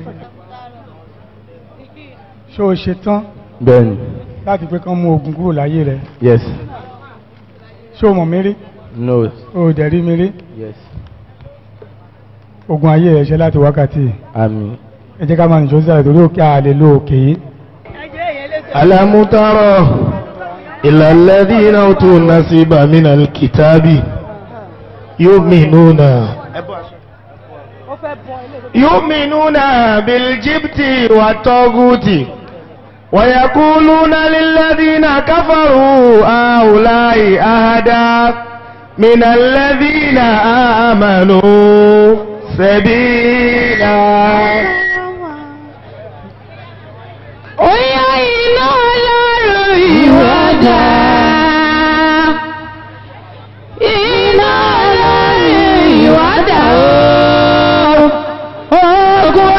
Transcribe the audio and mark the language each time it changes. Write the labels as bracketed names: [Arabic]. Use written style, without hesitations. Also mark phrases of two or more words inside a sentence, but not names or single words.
[Yoruba] Ṣé o ṣe tán? Bẹ́ẹ̀ni. Láti pé kán mú ogun kúrò láyé rẹ̀. [English] Yes. [Yoruba] Ṣé o mọ̀ mí rí? [English] No. [Yoruba] O dẹ̀ rí mi rí? [English] Yes. [Yoruba] Ogun ayé rẹ̀ ṣe láti wákàtí. Àmín. Ẹ jẹ́ ká máa nìṣó sílẹ̀ torí òkè àlè ló òkè yìí. [Arabic] ألم تر إلى الذين أوتوا نصيبا من الكتاب يؤمنون بالجبت والطاغوت ويقولون للذين كفروا هؤلاء أهدى من الذين آمنوا سبيلا. [Yoruba] Oya iná Ọlọ́run ìwọ́dà, iná Ọlọ́run ìwọ́dà ooo, ogun